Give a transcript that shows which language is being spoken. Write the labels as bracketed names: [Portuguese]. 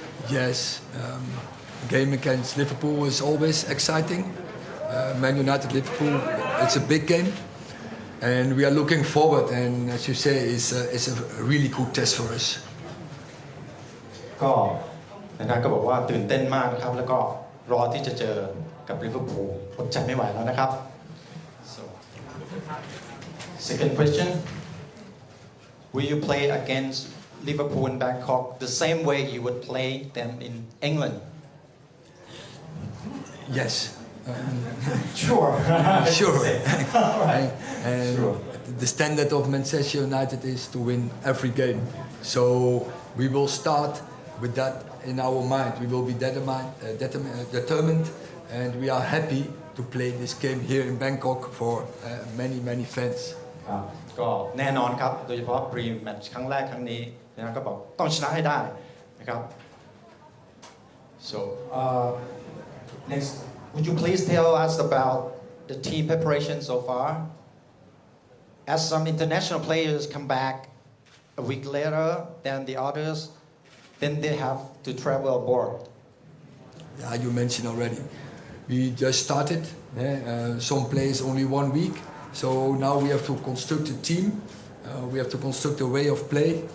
[English] Yes, game against Liverpool is always exciting. Man United Liverpool, it's a big game, and we are looking forward. And as you say, it's a really good test for us. [Thai] ก็นะครับก็บอกว่าตื่นเต้นมากนะครับแล้วก็รอที่จะเจอกับลิเวอร์พูลอดใจไม่ไหวแล้วนะครับ [English] so second question will you play against Liverpool in Bangkok the same way you would play them in England Yes. Sure. Sure. Right. And Sure. the standard of Manchester United is to win every game. So we will start with that in our mind. We will be determined, and we are happy to play this game here in Bangkok for many fans. [Thai] ครับก็แน่นอนครับโดยเฉพาะพรีแมตช์ครั้งแรกครั้งนี้นะครับก็บอกต้องชนะให้ได้นะครับ [English] so next would you please tell us about the team preparation so far as some international players come back a week later than the others then they have to travel abroad Yeah, you mentioned already. We just started. Some players only 1 week. So now we have to construct a team. We have to construct a way of play.